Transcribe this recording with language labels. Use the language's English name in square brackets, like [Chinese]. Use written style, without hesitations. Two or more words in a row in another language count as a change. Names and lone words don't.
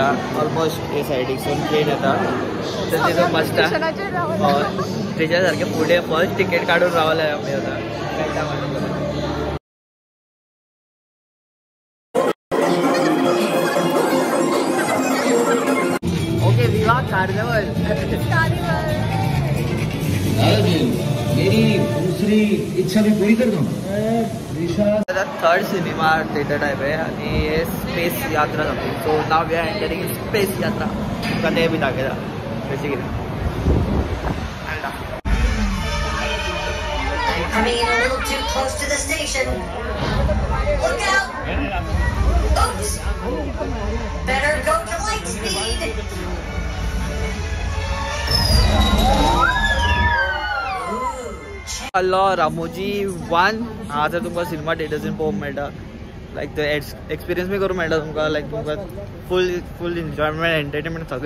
[Konkani] ऑलमोस्ट हे सायडीकसून ट्रेन येता. तर तितून बसता. तेच्या सारकें फुडें [English] first ticket [Konkani] काडून रावले आमी आतां. [English] ओके विवाह कार्निवल. [Hindi] मेरी दूसरी इच्छा भी पूरी कर दूं. [English] third cinema theatre type [Konkani] है आणि हे स्पेस यात्रा जातली. [English] So now we are entering in Space Yatra. [Konkani] तुमकां तें बी दाखयता कशें कितें. [English] Coming in a little too close to the station. Look out! Oops! Better go to light speed. [Konkani] हल्लो रामोजी 1 हांगासर तुमकां सिनेमा थिएटर्सीन पळोवंक मेळटा. लायक तो एक्सपिरियन्स बी करूंक मेळटा तुमकां. लायक तुमकां [English] full enjoyment entertainment [Konkani] सगळें.